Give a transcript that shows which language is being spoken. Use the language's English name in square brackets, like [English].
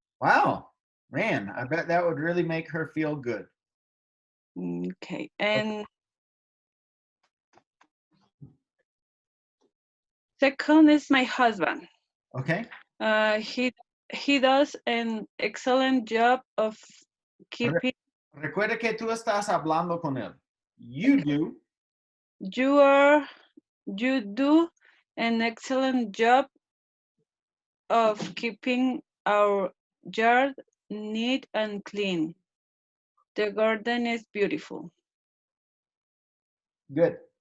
[English] Wow, man, I bet that would really make her feel good. Okay, and second is my husband. Okay. He does an excellent job of keeping. [Spanish] Recuerda que tú estás hablando con él. [English] You do. You do an excellent job of keeping our yard neat and clean. The garden is beautiful. Good.